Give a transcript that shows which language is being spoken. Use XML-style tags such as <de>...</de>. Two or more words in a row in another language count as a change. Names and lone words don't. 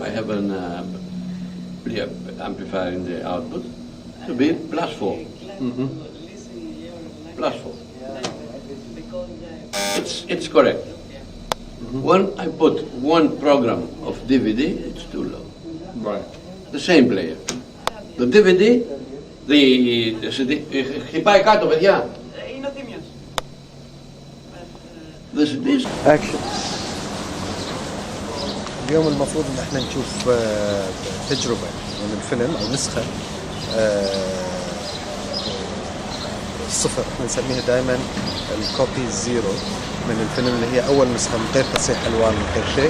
<en>I have an preamp amplifier in the output to be plus 4. Plus 4. It's correct. When I put one program of DVD, it's too low. Right. The same player. The DVD, the CD,</en> <el>χτυπάει κάτω, παιδιά. Είναι ο Θήμιος.</el> <en>The CDs.</en> <ar>اكشن. اليوم المفروض ان احنا نشوف تجربة من الفيلم او نسخة صفر، نسميها دائما</ar> <en>the copy zero</en> <ar>من الفيلم، اللي هي اول نسخة من غير تصحيح الوان من غير شيء.</ar>